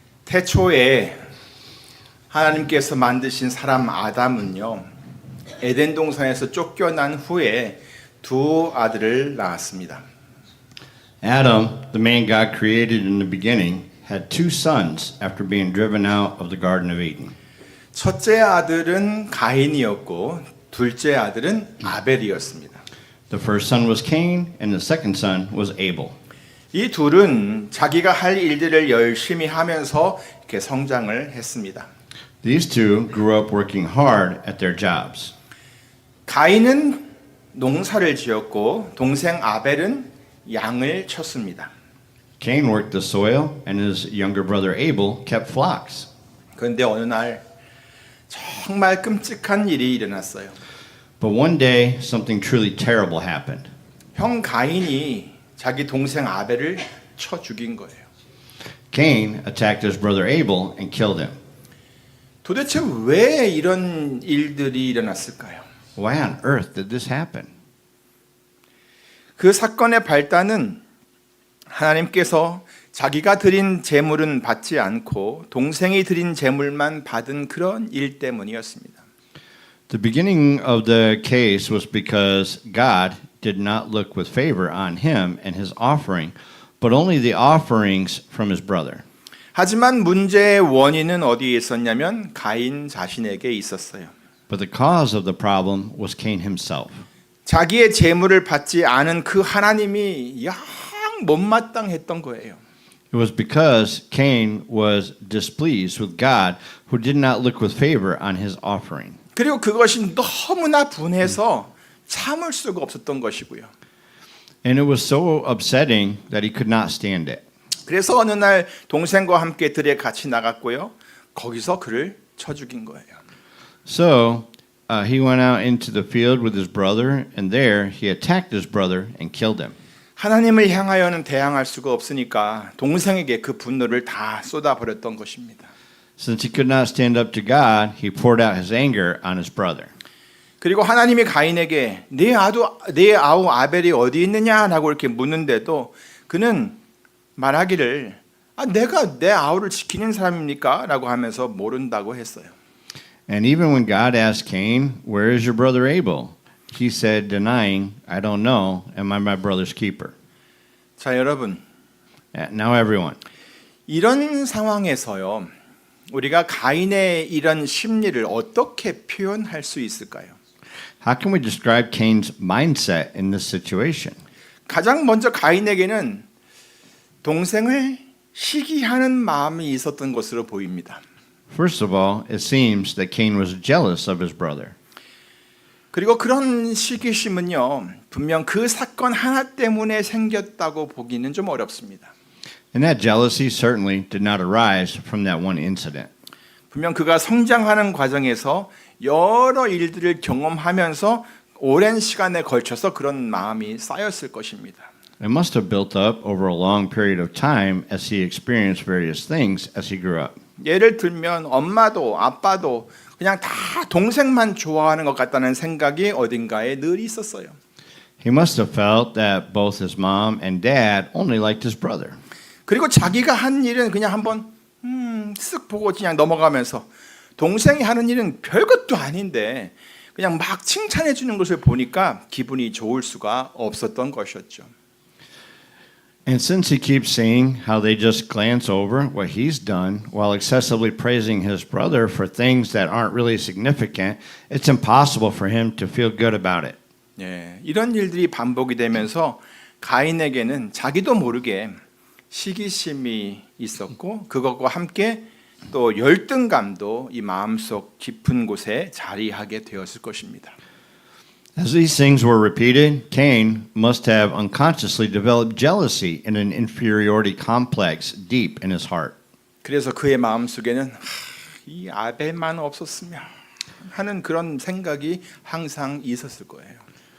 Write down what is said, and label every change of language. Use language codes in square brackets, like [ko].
[ko] 태초에 하나님께서 만드신 사람 아담은요, 에덴 동산에서 쫓겨난 후에 두 아들을 낳았습니다. [en] Adam, the man God created in the beginning, had two sons after being driven out of the Garden of Eden. [ko] 첫째 아들은 가인이었고 둘째 아들은 아벨이었습니다. [en] The first son was Cain, and the second son was Abel. [ko] 이 둘은 자기가 할 일들을 열심히 하면서 이렇게 성장을 했습니다. [en] These two grew up working hard at their jobs. [ko] 가인은 농사를 지었고 동생 아벨은 양을 쳤습니다. [en] Cain worked the soil, and his younger brother Abel kept flocks. [ko] 그런데 어느 날 정말 끔찍한 일이 일어났어요. [en] But one day, something truly terrible happened. [ko] 형 가인이 자기 동생 아벨을 쳐 죽인 거예요. [en] Cain attacked his brother Abel and killed him. [ko] 도대체 왜 이런 일들이 일어났을까요? [en] Why on earth did this happen? [ko] 그 사건의 발단은 하나님께서 자기가 드린 제물은 받지 않고 동생이 드린 제물만 받은 그런 일 때문이었습니다. [en] The beginning of the case was because God did not look with favor on him and his offering, but only the offerings from his brother. [ko] 하지만 문제의 원인은 어디에 있었냐면 가인 자신에게 있었어요. [en] But the cause of the problem was Cain himself. [ko] 자기의 제물을 받지 않은 그 하나님이 영 못마땅했던 거예요. [en] It was because Cain was displeased with God, who did not look with favor on his offering. [ko] 그리고 그것이 너무나 분해서 참을 수가 없었던 것이고요. [en] And it was so upsetting that he could not stand it. [ko] 그래서 어느 날 동생과 함께 들에 같이 나갔고요. 거기서 그를 쳐 죽인 거예요. [en] So he went out into the field with his brother, and there he attacked his brother and killed him. [ko] 하나님을 향하여는 대항할 수가 없으니까 동생에게 그 분노를 다 쏟아버렸던 것입니다. [en] Since he could not stand up to God, he poured out his anger on his brother. [ko] 그리고 하나님이 가인에게 네 아우 아벨이 어디 있느냐라고 이렇게 묻는데도 그는 말하기를 내가 내 아우를 지키는 사람입니까? 라고 하면서 모른다고 했어요. [en] And even when God asked Cain, "Where is your brother Abel?" he said, denying, "I don't know. Am I my brother's keeper?" [ko] 자, 여러분. [en] Now everyone. [ko] 이런 상황에서요. 우리가 가인의 이런 심리를 어떻게 표현할 수 있을까요? [en] How can we describe Cain's mindset in this situation? [ko] 가장 먼저 가인에게는 동생을 시기하는 마음이 있었던 것으로 보입니다. [en] First of all, it seems that Cain was jealous of his brother. [ko] 그리고 그런 시기심은요, 분명 그 사건 하나 때문에 생겼다고 보기는 좀 어렵습니다. [en] And that jealousy certainly did not arise from that one incident. [ko] 분명 그가 성장하는 과정에서 여러 일들을 경험하면서 오랜 시간에 걸쳐서 그런 마음이 쌓였을 것입니다. [en] It must have built up over a long period of time as he experienced various things as he grew up. [ko] 예를 들면 엄마도 아빠도 그냥 다 동생만 좋아하는 것 같다는 생각이 어딘가에 늘 있었어요. [en] He must have felt that both his mom and dad only liked his brother. [ko] 그리고 자기가 한 일은 그냥 한번 쓱 보고 그냥 넘어가면서 동생이 하는 일은 별것도 아닌데 그냥 막 칭찬해 주는 것을 보니까 기분이 좋을 수가 없었던 것이었죠. [en] And since he keeps saying how they just glance over what he's done while excessively praising his brother for things that aren't really significant, it's impossible for him to feel good about it. [ko] 예, 이런 일들이 반복이 되면서 가인에게는 자기도 모르게 시기심이 있었고 그것과 함께 또 열등감도 이 마음속 깊은 곳에 자리하게 되었을 것입니다. [en] As these things were repeated, Cain must have unconsciously developed jealousy and an inferiority complex deep in his heart. [ko] 그래서 그의 마음속에는 이 아벨만 없었으면 하는 그런 생각이 항상 있었을 거예요.